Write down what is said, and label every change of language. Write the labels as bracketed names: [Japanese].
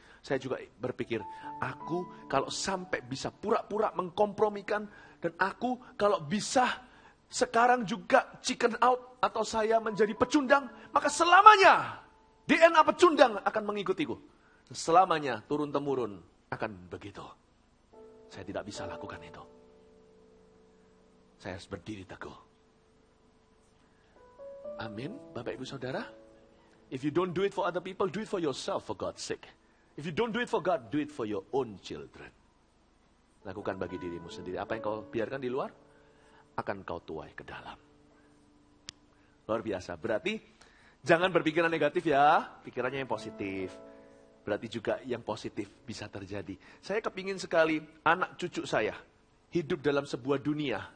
[Indonesian] Saya juga berpikir, aku kalau sampai bisa pura-pura mengkompromikan, dan aku kalau bisa sekarang juga chicken out, atau saya menjadi pecundang, maka selamanya DNA pecundang akan mengikutiku. Selamanya turun-temurun akan begitu. Saya tidak bisa lakukan itu. Saya harus berdiri teguh. Amin, Bapak Ibu Saudara. [English] If you don't do it for other people, do it for yourself for God's sake. If you don't do it for God, do it for your own children. [Indonesian] Lakukan bagi dirimu sendiri. Apa yang kau biarkan di luar, akan kau tuai ke dalam. Luar biasa. Berarti, jangan berpikiran negatif ya. Pikirannya yang positif. Berarti juga yang positif bisa terjadi. Saya kepingin sekali anak cucu saya hidup dalam sebuah dunia.